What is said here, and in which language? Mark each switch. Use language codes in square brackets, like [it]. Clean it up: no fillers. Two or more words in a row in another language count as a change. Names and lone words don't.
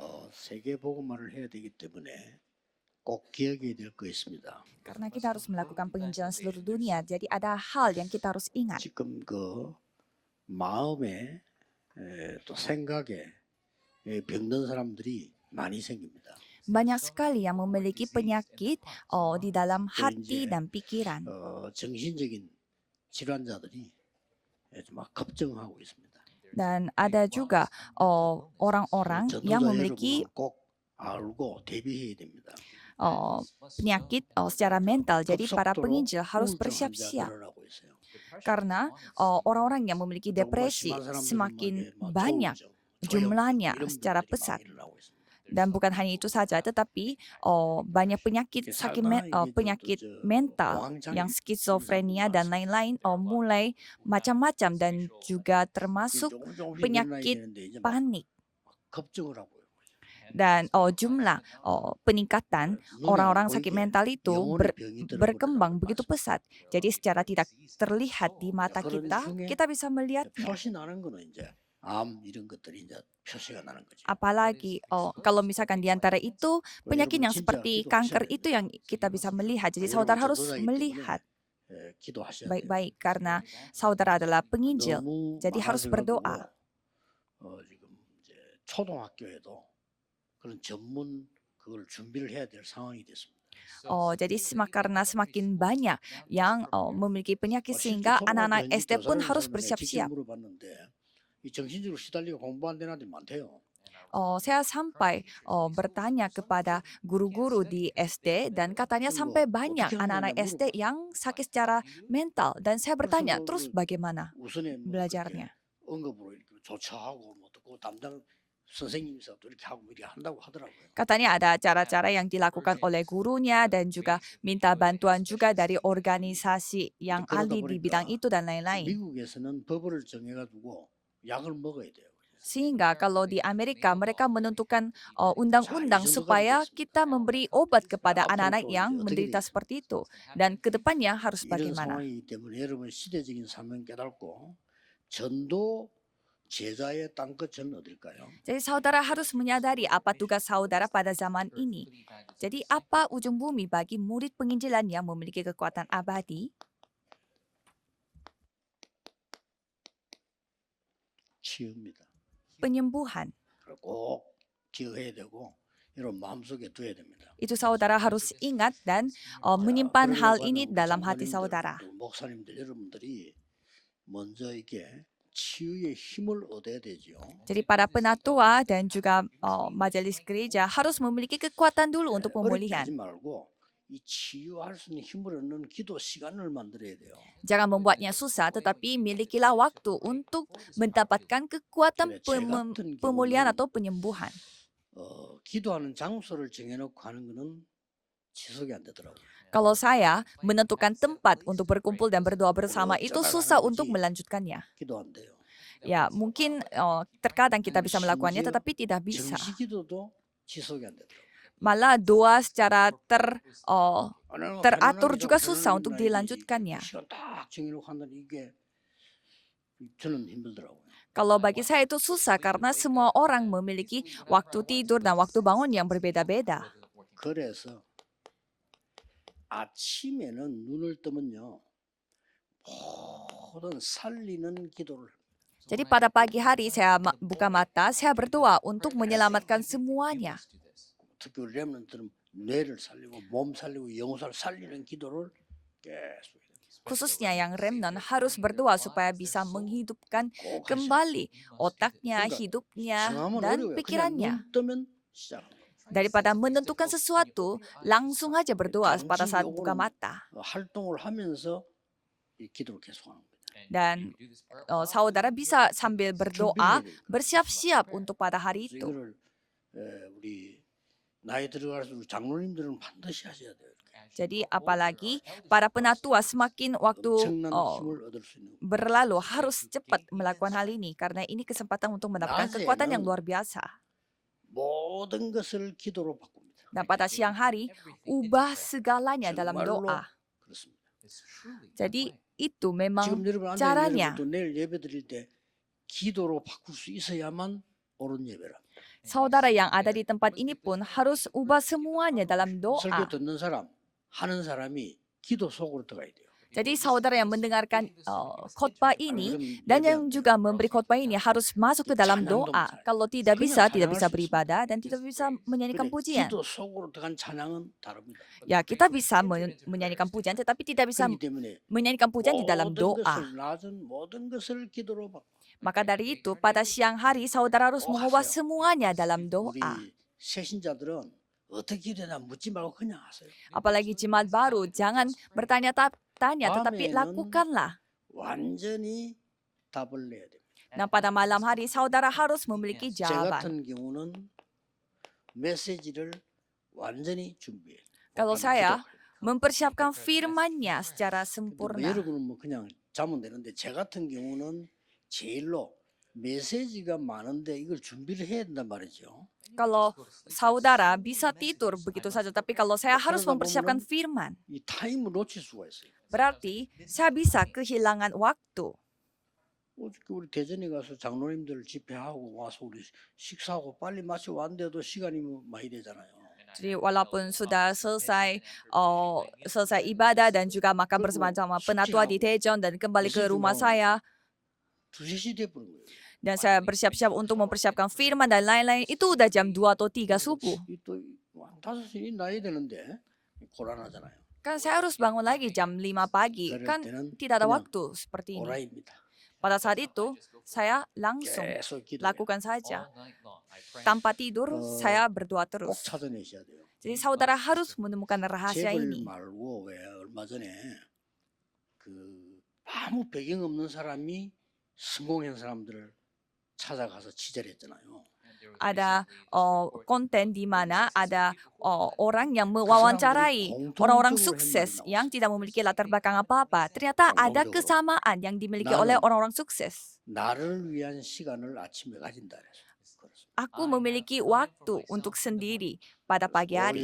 [ko] 세계 복음화를 해야 되기 때문에 꼭 기억해야 될 거 있습니다. [id] Karena kita harus melakukan penginjilan seluruh dunia, jadi ada hal yang kita harus ingat. [ko] 지금 그 마음에 또 생각에 병든 사람들이 많이 생깁니다. [id] Banyak sekali yang memiliki penyakit di dalam hati dan pikiran. [ko] 정신적인 질환자들이 막 급증하고 있습니다. [id] Dan ada juga orang-orang yang [ko] 전도자 [id] memiliki [ko] 여러분은 꼭 알고 대비해야 됩니다. [id] penyakit secara mental. Jadi para [ko] 급속도로 [id] penginjil harus [ko] 우울증 [id] bersiap-siap. [ko] 환자가 늘어나고 있어요. [id] Karena orang-orang yang memiliki depresi [ko] 정말 심한 사람들은 [id] semakin [ko] 막 [id] banyak [ko] 조울증, [id] jumlahnya [ko] 이런 [id] secara [ko] 병들이 막 [id] pesat. [ko] 일어나고 있습니다. [id] Dan bukan hanya itu saja, tetapi banyak penyakit penyakit mental yang skizofrenia dan lain-lain mulai macam-macam dan juga termasuk [ko] 조금씩 [id] penyakit [ko] 일어나야 되는데 이제 막 [id] panik. [ko] 급증을 하고요. [id] Dan jumlah peningkatan orang-orang sakit mental itu berkembang begitu pesat. Jadi secara tidak terlihat di mata kita bisa melihatnya. [ko] 표시 나는 거는 이제 암 이런 것들이 이제 표시가 나는 거죠. [id] Apalagi kalau misalkan di antara itu penyakit yang seperti kanker itu yang kita bisa melihat. Jadi saudara harus melihat [ko] 기도하셔야 돼요. [id] baik-baik karena saudara adalah penginjil. Jadi harus berdoa. [ko] 지금 이제 초등학교에도 그런 전문 그걸 준비를 해야 될 상황이 됐습니다. [id] Jadi karena semakin banyak yang memiliki penyakit sehingga anak-anak SD pun harus bersiap-siap. [ko] 이 정신적으로 시달리고 공부 안 되는 애들이 많대요. [id] Saya sampai bertanya kepada guru-guru di SD dan katanya sampai banyak anak-anak SD yang sakit secara mental dan saya bertanya terus bagaimana belajarnya. [ko] 응급으로 이렇게 조처하고 뭐 또 담당 선생님이서 또 이렇게 하고 이렇게 한다고 하더라고요. [id] Katanya ada cara-cara yang dilakukan oleh gurunya dan juga minta bantuan juga dari organisasi yang ahli di bidang itu dan lain-lain. [ko] 미국에서는 법을 정해가지고 약을 먹어야 돼요. [id] Sehingga kalau di Amerika mereka menentukan undang-undang supaya kita memberi obat kepada anak-anak yang menderita seperti itu. Dan ke depannya harus [ko] 이런 [id] bagaimana? [ko] 상황이기 때문에 여러분 시대적인 사명 깨닫고 전도 제자의 땅끝은 어딜까요? [id] Jadi saudara harus menyadari apa tugas saudara pada zaman ini. Jadi apa ujung bumi bagi murid penginjilan yang memiliki kekuatan abadi? [ko] 치유입니다. [id] Penyembuhan. [ko] 꼭 기억해야 되고 이런 마음속에 둬야 됩니다. [id] Itu saudara harus ingat dan menyimpan hal ini dalam hati saudara. [ko] 목사님들 여러분들이 먼저 이게 치유의 힘을 얻어야 되죠. [id] Jadi para penatua dan juga majelis gereja harus memiliki kekuatan dulu untuk [ko] 어렵게 [id] pemulihan. [ko] 하지 말고 이 치유할 수 있는 힘을 얻는 기도 시간을 만들어야 돼요. [id] Jangan membuatnya susah, tetapi milikilah waktu untuk mendapatkan kekuatan pemulihan atau penyembuhan. [ko] 기도하는 장소를 정해놓고 하는 거는 지속이 안 되더라고요. [id] Kalau saya menentukan tempat untuk berkumpul dan berdoa bersama itu susah untuk melanjutkannya. [ko] 기도 안 돼요. [id] Ya, mungkin terkadang kita bisa melakukannya, tetapi tidak bisa. [ko] 정시 기도도 지속이 안 되더라고요. [id] Malah doa secara teratur juga susah untuk dilanjutkannya. [ko] 시간 딱 정해놓고 한다는 이게 저는 힘들더라고요. [id] Kalau bagi saya itu susah karena semua orang memiliki waktu tidur dan waktu bangun yang berbeda-beda. [ko] 그래서 아침에는 눈을 뜨면요 모든 살리는 기도를. [id] Jadi pada pagi hari saya buka mata, saya berdoa untuk menyelamatkan semuanya. [ko] 특히 우리 렘넌트들은 뇌를 살리고 몸 살리고 영혼을 살리는 기도를 계속. [id] Khususnya yang remnant harus berdoa supaya bisa menghidupkan kembali otaknya, hidupnya, dan pikirannya. Daripada menentukan sesuatu, langsung aja berdoa pada saat buka mata. [ko] 활동을 하면서 이 기도를 계속하는 거예요. [id] Dan saudara bisa sambil berdoa, bersiap-siap untuk pada hari itu. [ko] 이거를 우리 나이 들어갈수록 장로님들은 반드시 하셔야 돼요. [id] Jadi apalagi para penatua semakin waktu berlalu harus cepat melakukan hal ini karena ini kesempatan untuk mendapatkan kekuatan yang luar biasa. [ko] 모든 것을 기도로 바꿉니다. [id] Dan pada siang hari ubah segalanya dalam doa. Jadi itu memang caranya. [ko] 내일 예배 드릴 때 기도로 바꿀 수 있어야만 옳은 예배라. [id] Saudara yang ada di tempat ini pun harus ubah semuanya dalam doa. [ko] 설교 듣는 사람, 하는 사람이 기도 속으로 들어가야 돼요. [id] Jadi saudara yang mendengarkan khotbah ini [ko] 그럼 [id] dan yang [ko] 예배할 때 [id] juga memberi khotbah ini harus masuk ke dalam doa. Kalau tidak bisa beribadah dan tidak bisa menyanyikan [ko] 그래, [id] pujian. [ko] 기도 속으로 들어간 찬양은 다릅니다. [id] Ya, kita bisa menyanyikan pujian tetapi tidak bisa [ko] 그렇기 때문에 [id] menyanyikan pujian di dalam [ko] 모든 [id] doa. [ko] 것을 낮은 모든 것을 기도로 받고 [id] Maka dari itu, pada siang hari saudara harus mengubah [ko] 하세요. [id] semuanya dalam doa. [ko] 우리 새신자들은 어떻게 기도나 묻지 말고 그냥 하세요. [id] Apalagi jemaat baru, jangan bertanya-tanya tetapi [ko] 밤에는 [id] lakukanlah. [ko] 완전히 답을 내야 됩니다. [id] Nah, pada malam hari saudara harus memiliki [ko] 제 [id] jawaban. [ko] 같은 경우는 메시지를 완전히 준비해요. [id] Kalau [ko] 오늘 [id] saya [ko] 기도하려고. [id] mempersiapkan firman-Nya secara [ko] 근데 뭐 [id] sempurna. [ko] 여러분은 뭐 그냥 자면 되는데 제 같은 경우는 제일로 메시지가 많은데 이걸 준비를 해야 된단 말이죠. [id] Kalau saudara bisa tidur begitu saja, tapi kalau saya harus mempersiapkan firman, [ko] 이 타임을 놓칠 수가 있어요. [id] berarti saya bisa kehilangan waktu. [ko] 어저께 우리 대전에 가서 장로님들 집회하고 와서 우리 식사하고 빨리 마치고 왔는데도 시간이 뭐 많이 되잖아요. [id] Jadi walaupun sudah selesai ibadah dan juga makan bersama-sama penatua di Daejeon dan kembali ke rumah saya, [ko] 2-3시 돼버린 거예요. [id] dan saya bersiap-siap untuk mempersiapkan firman dan lain-lain, itu udah jam 2 atau 3 subuh. [ko] 또 5시 나야 되는데 곤란하잖아요. [id] Kan saya harus bangun lagi jam 5 pagi, [ko] 그럴 [id] kan [ko] 때는 [id] tidak ada [ko] 그냥 [id] waktu seperti ini. [ko] 오라입니다. [id] Pada saat itu, saya langsung [ko] 계속 기도해요. [id] lakukan saja. Tanpa tidur, saya berdoa [ko] 꼭 [id] terus. [ko] 찾아내셔야 돼요. [id] Jadi saudara harus menemukan rahasia [ko] 재벌 [id] ini. [ko] 말고 왜 얼마 전에 그 아무 배경 없는 사람이 성공한 사람들을 찾아가서 취재했잖아요. [id] Ada konten di mana ada orang yang mewawancarai orang-orang sukses yang tidak memiliki latar belakang apa-apa. Ternyata ada kesamaan yang dimiliki oleh orang-orang sukses. [ko] 나를 위한 시간을 아침에 가진다 그래서. [id] Aku memiliki waktu untuk sendiri pada pagi hari.